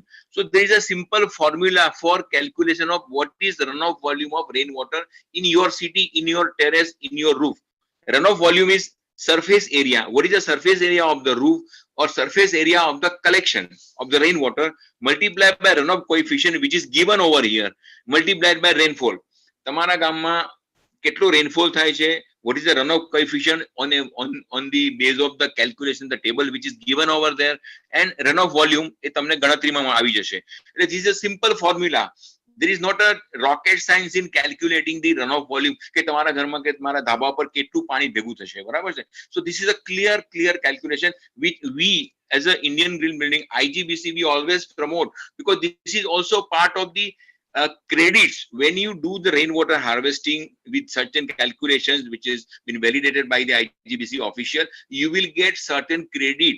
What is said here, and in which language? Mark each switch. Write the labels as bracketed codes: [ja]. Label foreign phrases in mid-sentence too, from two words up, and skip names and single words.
[en] So there is a simple formula for calculation of what is the runoff volume of rainwater in your city, in your terrace, in your roof. Runoff volume is surface area. What is the surface area of the roof or surface area of the collection of the rainwater multiplied by runoff coefficient, which is given over here, multiplied by rainfall. [gu] તમારા ગામમાં કેટલો રેનફોલ થાય છે, [en] what is the runoff coefficient on the base of the calculation, the table which is given over there, and runoff volume [gu] એ તમને ગણતરીમાં આવી જશે. [en] એટલે this is a simple formula. There is not a rocket science in calculating the runoff volume [gu] કે તમારા ઘરમાં કે તમારા ધાબા પર કેટલું પાણી ભેગું થશે, બરાબર છે. [en] So this is a clear calculation which we as a Indian Green Building IGBC we always promote, because this is also part of the credits. When you do the rainwater harvesting with certain calculations which is been validated by the IGBC official, you will get certain credits.